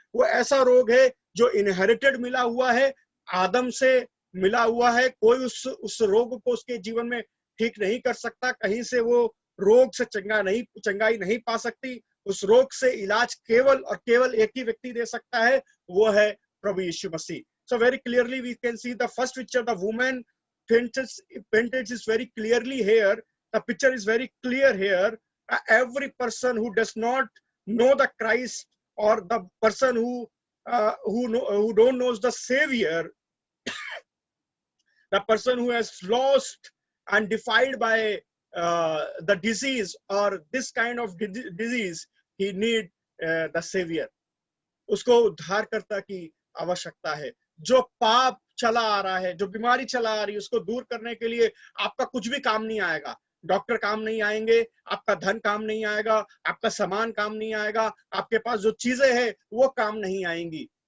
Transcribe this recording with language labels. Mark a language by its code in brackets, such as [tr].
[hi] वो ऐसा रोग है जो इनहेरिटेड मिला हुआ है, आदम से मिला हुआ है। कोई उस रोग को उसके जीवन में ठीक नहीं कर सकता। कहीं से वो रोग से चंगाई नहीं पा सकती। उस रोग से इलाज केवल और केवल एक ही व्यक्ति दे सकता है, वो है प्रभु यीशु मसीह। [en] So very clearly we can see the first picture, the woman painted is very clearly here. The picture is very clear here. Every person who does not know the Christ, or the person who don't knows the Savior, the person who has lost and defiled by the disease or this kind of disease, he need the Savior. [hi] उसको उद्धारकर्ता की आवश्यकता है। जो पाप चला आ रहा है, जो बीमारी चला आ रही है, उसको दूर करने के लिए आपका कुछ भी काम नहीं आएगा। डॉक्टर काम नहीं आएंगे, आपका धन काम नहीं आएगा, आपका सामान काम नहीं आएगा, आपके पास जो चीजें हैं वो काम नहीं आएंगी।